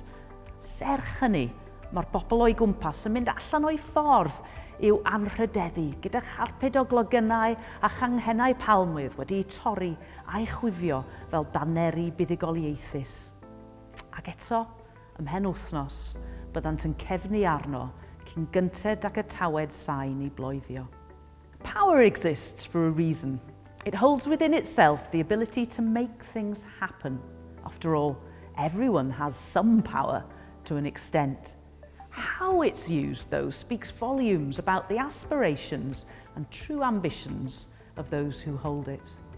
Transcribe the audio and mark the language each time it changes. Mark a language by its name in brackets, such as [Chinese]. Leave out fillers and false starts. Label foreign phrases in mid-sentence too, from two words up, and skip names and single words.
[Welsh] Serch hynny, mae'r bobl o'i gwmpas yn mynd allan o'i ffordd i'w anrhydeddu gyda charped o glogynnau a changhennau palmwydd wedi'i torri a'i chwifio fel baneri buddigoliaethus. Ac eto, ymhen wythnos, byddant yn cefnu arno cyn gynted ac y tawed sain i bloeddio. [English] Power exists for a reason. It holds within itself the ability to make things happen. After all, everyone has some power to an extent. How it's used, though, speaks volumes about the aspirations and true ambitions of those who hold it.